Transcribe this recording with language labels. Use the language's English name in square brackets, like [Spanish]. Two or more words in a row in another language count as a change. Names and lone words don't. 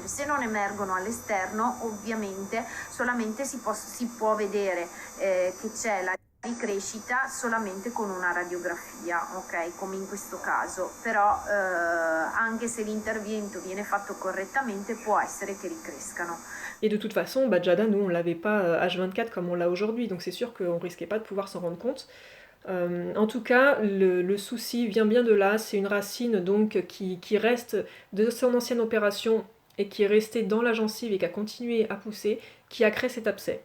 [Italian] Se non emergono all'esterno, ovviamente solamente si può vedere che c'è la ricrescita solamente con una radiografia, ok, come in questo caso, però anche se l'intervento viene fatto correttamente può essere che ricrescano. [French] Et de toute façon, Jada, nous, on l'avait pas H24 comme on l'a aujourd'hui, donc c'est sûr qu'on risquait pas de pouvoir s'en rendre compte. En tout cas, le souci vient bien de là, c'est une racine donc qui reste de son ancienne opération et qui est restée dans la gencive et qui a continué à pousser, qui a créé cet abcès.